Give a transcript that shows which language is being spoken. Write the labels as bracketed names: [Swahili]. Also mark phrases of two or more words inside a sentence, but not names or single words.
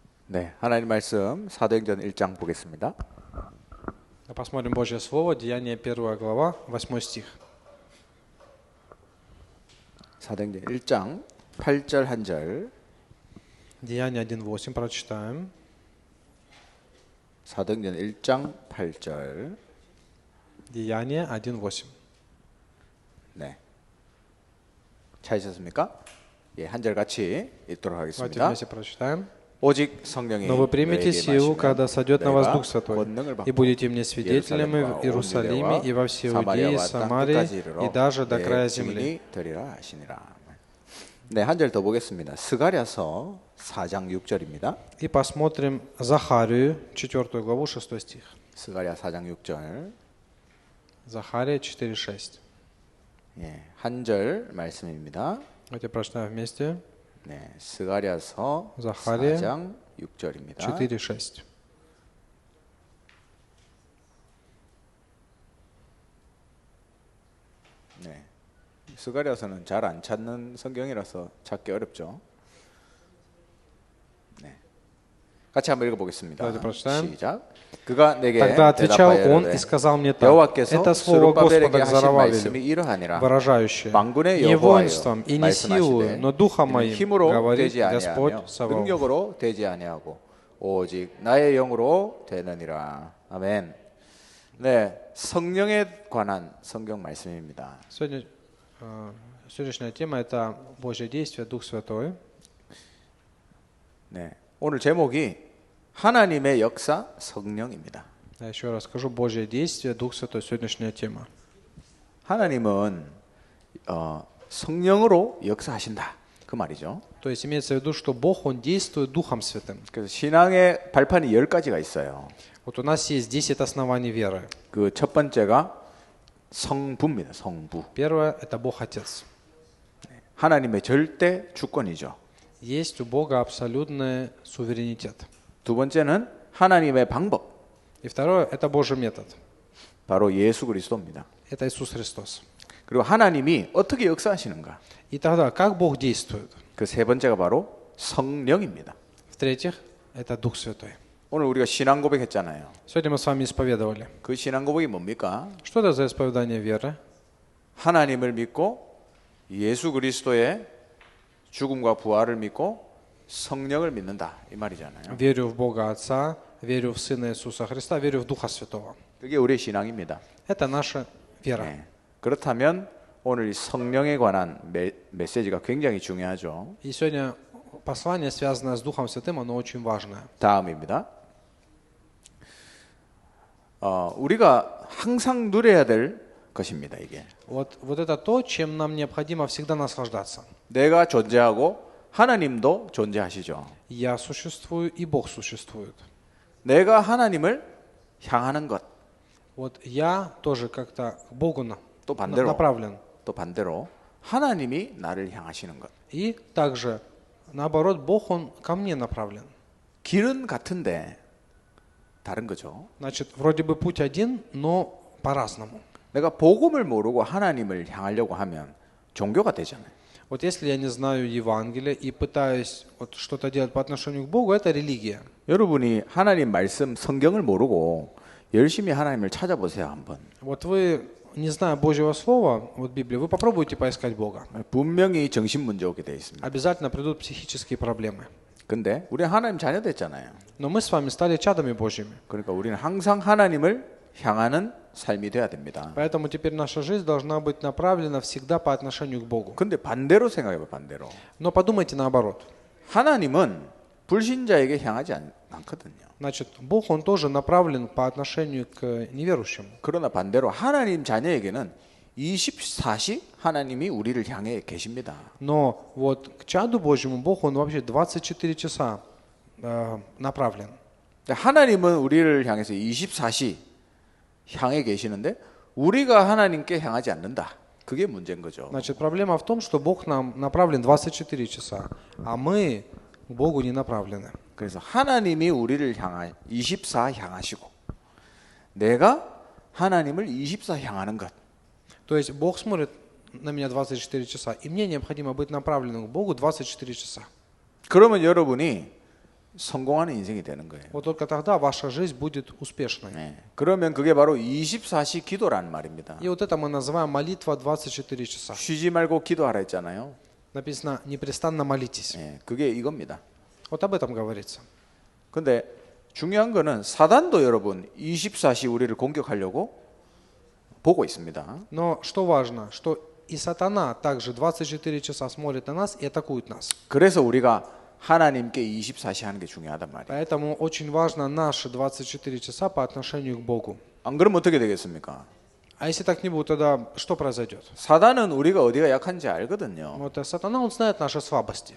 [Korean] 네, 하나님 말씀 사도행전 1장 보겠습니다. [Russian] Посмотрим Божье Слово, Деяние 1 глава, 8 стих. [Korean] 사도행전 1장 8절 1절. [Russian] Деяние 1.8 прочитаем. [Korean] 사도행전 1장 8절. [Russian] Деяние 1.8. [Korean] 네. 찾으셨습니까? 예, 한 절 같이 읽도록 [Russian] Давайте [Korean] 하겠습니다. [Russian] вместе прочитаем. [Korean] 오직 성령이 [Russian] Но вы примете силу, когда сойдет на вас [Korean] 내가 [Russian] Дух Святой, [Korean] 권능을 [Russian] и [Korean] 받고 [Russian] будете мне свидетелями в Иерусалиме и во всей Иудее, Самарии и даже до края земли. [Korean] 되리라 하시니라. 네, 한 절 더 보겠습니다. 스가랴서 4장 6절입니다. [Russian] И посмотрим Захарию, 4 главу, 6 стих. [Korean] 스가랴 4장 6절. [Russian] Захария 4.6. [Korean] 예, 한 절 말씀입니다. [Russian] Давайте прочитаем вместе. [Korean] 네, 스가랴서 [Russian] Захария [Korean] 4장 6절입니다. [Russian] 4.6. [Korean] 네, 스가랴서는 잘 안 찾는 성경이라서 찾기 어렵죠. 네, 같이 한번 읽어보겠습니다. [Russian] Давайте прочитаем. [Korean] 시작. 그가 내게 [Russian] Тогда отвечал он [Korean] 대답하여 [Russian] и сказал мне так: [Korean] 여호와께서 [Russian] это слово Господа [Korean] 스룹바벨에게 [Russian] к [Korean] 하신 말씀이 [Russian] Зарававелю, [Korean] 이러하니라. [Russian] выражающее: [Korean] 만군의 [Russian] не [Korean] 여호와여 [Russian] воинством и не силою, [Korean] 말씀하시되 [Russian] но духом [Korean] 이는 [Russian] моим, [Korean] 힘으로 [Russian] говорит [Korean] 되지 아니하며 [Russian] Господь Саваоф. [Korean] 능력으로 되지 아니하고 오직 나의 영으로 되느니라. 아멘. 네, 성령에 관한 성경 말씀입니다. [Russian] Сегодняшняя тема – это Божье действие, Дух Святой. [Korean] 네, 오늘 제목이 하나님의 역사 성령입니다. [Russian] Я еще раз скажу, Божье действие, Дух Святой – сегодняшняя тема. [Korean] 하나님은 성령으로 역사하신다. 그 말이죠. [Russian] То есть имеется в виду, что Бог, Он действует Духом Святым. [Korean] 그래서 신앙의 발판이 10가지가 있어요. [Russian] Вот у нас есть 10 оснований веры. [Korean] 그 첫 번째가 성부입니다. 성부. [Russian] Первое – это Бог Отец. [Korean] 하나님의 절대 주권이죠. [Russian] Есть у Бога абсолютный суверенитет. [Korean] 두 번째는 하나님의 방법. [Russian] И второе – это Божий метод. [Korean] 바로 예수 그리스도입니다. [Russian] Это Иисус Христос. [Korean] 그리고 하나님이 어떻게 역사하시는가? [Russian] И тогда, как Бог действует? [Korean] 그 세 번째가 바로 성령입니다. [Russian] В-третьих, это Дух Святой. [Korean] 오늘 우리가 신앙 고백했잖아요. [Russian] Сегодня мы с вами исповедовали. [Korean] 그 신앙 고백이 뭡니까? [Russian] Что это за исповедание веры? [Korean] 하나님을 믿고 예수 그리스도의 죽음과 부활을 믿고 성령을 믿는다 이 말이잖아요. [Russian] Верю в Бога Отца, верю в Сына Иисуса Христа, верю в Духа Святого. [Korean] 그게 우리의 신앙입니다. [Russian] Это наша вера. [Korean] 네. 그렇다면 오늘 이 성령에 관한 메시지가 굉장히 중요하죠. [Russian] И сегодня послание, связанное с Духом Святым, оно очень важное. [Korean] 다음입니다. 우리가 항상 누려야 될 것입니다. 이게 [Russian] Вот это то, чем нам необходимо всегда наслаждаться. [Korean] 내가 존재하고 하나님도 존재하시죠. [Russian] Я существую, и Бог существует. [Korean] 내가 하나님을 향하는 것, [Russian] Вот я тоже как-то к Богу [Korean] 또 반대로 [Russian] направлен. [Korean] 또 반대로 하나님이 나를 향하시는 것. [Russian] И также, наоборот, Бог, Он ко мне направлен. [Korean] 길은 같은데 다른 거죠. [Russian] Значит, вроде бы путь один, но по-разному. [Korean] 내가 복음을 모르고 하나님을 향하려고 하면 종교가 되잖아요. [Russian] Вот если я не знаю Евангелия и пытаюсь вот что-то делать по отношению к Богу, это религия. [Korean] 여러분이 하나님 말씀 성경을 모르고 열심히 하나님을 찾아보세요 한번. [Russian] Вот вы, не зная Божьего Слова, вот Библии, вы попробуйте поискать Бога. [Korean] 분명히 정신 문제 오게 돼 있습니다. [Russian] Обязательно придут психические проблемы. [Korean] 근데 우리 하나님 자녀 됐잖아요. [Russian] Но мы с вами стали чадами Божьими. [Korean] 그러니까 우리는 항상 하나님을 향하는 삶이 돼야 됩니다. [Russian] Поэтому теперь наша жизнь должна быть направлена всегда по отношению к Богу. [Korean] 근데 반대로 생각해봐 반대로. [Russian] Но подумайте наоборот. [Korean] 하나님은 불신자에게 향하지 않거든요. [Russian] Значит, Бог, Он тоже направлен по отношению к неверующим. [Korean] 그러나 반대로 하나님 자녀에게는 24시 하나님이 우리를 향해 계십니다. [Russian] Но вот к чаду Божьему Бог, Он вообще 24 часа направлен. [Korean] 하나님은 우리를 향해서 24시 향해 계시는데 우리가 하나님께 향하지 않는다. 그게 문제인 거죠. [Russian] Значит, проблема в том, что Бог нам направлен 24 часа, а мы к Богу не направлены. [Korean] 그래서 하나님이 우리를 24 향하시고 내가 하나님을 24 향하는 것. [Russian] То есть Бог смотрит на меня 24 часа, и мне необходимо быть направленным к Богу 24 часа. [Korean] 그러면 여러분이 성공하는 인생이 되는 거예요. [Russian] Вот только тогда ваша жизнь будет успешной. [Korean] 네. 그러면 그게 바로 24시 기도라는 말입니다. [Russian] И вот это мы называем молитва 24 часа. [Korean] 쉬지 말고 기도하라 했잖아요. [Russian] Написано, непрестанно молитесь. [Korean] 네. 그게 이겁니다. [Russian] Вот об этом говорится. [Korean] 근데 중요한 거는 사단도 여러분 24시 우리를 공격하려고 보고 있습니다. [Russian] Но что важно, что и сатана также 24 часа смотрит на нас и атакует нас. [Korean] 그래서 우리가 하나님께 24시 하는 게 중요하단 말이에요. [Russian] Поэтому очень важно наши 24 часа по отношению к Богу. [Korean] 안 그러면 어떻게 되겠습니까? [Russian] А если так не будет, тогда что произойдет? [Korean] 사단은 우리가 어디가 약한지 알거든요. [Russian] Вот сатана, он знает наши слабости.